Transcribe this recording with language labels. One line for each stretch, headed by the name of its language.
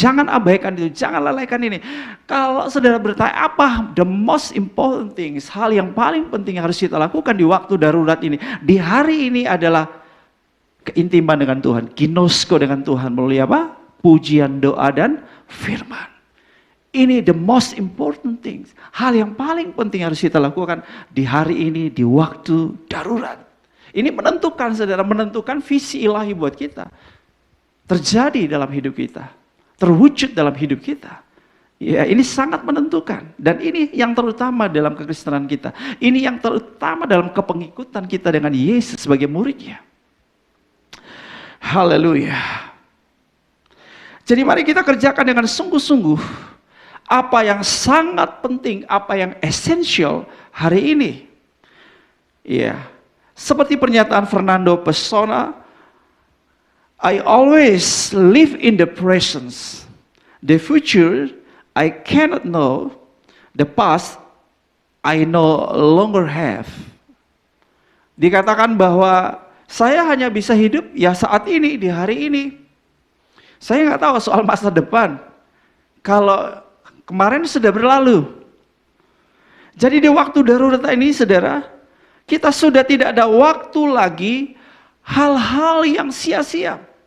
Indonesian: Jangan abaikan itu, jangan lalaikan ini. Kalau saudara bertanya apa
English: the most important things,
Indonesian: hal yang paling penting yang harus kita lakukan di waktu darurat ini, di hari ini adalah keintiman dengan Tuhan, ginosko dengan Tuhan melalui apa? Pujian, doa, dan firman. Ini
English: the most important things.
Indonesian: Hal yang paling penting harus kita lakukan di hari ini, di waktu darurat. Ini menentukan, saudara, menentukan visi ilahi buat kita. Terjadi dalam hidup kita. Terwujud dalam hidup kita. Ya, ini sangat menentukan. Dan ini yang terutama dalam kekristenan kita. Ini yang terutama dalam kepengikutan kita dengan Yesus sebagai muridnya. Haleluya. Jadi mari kita kerjakan dengan sungguh-sungguh apa yang sangat penting, apa yang esensial hari ini. Ya, seperti pernyataan
English: Fernando Pessoa, I always live in the present. The future I cannot know, the past I no longer have.
Indonesian: Dikatakan bahwa saya hanya bisa hidup ya saat ini, di hari ini. Saya nggak tahu soal masa depan. Kalau kemarin sudah berlalu. Jadi di waktu darurat ini, saudara, kita sudah tidak ada waktu lagi hal-hal yang sia-sia.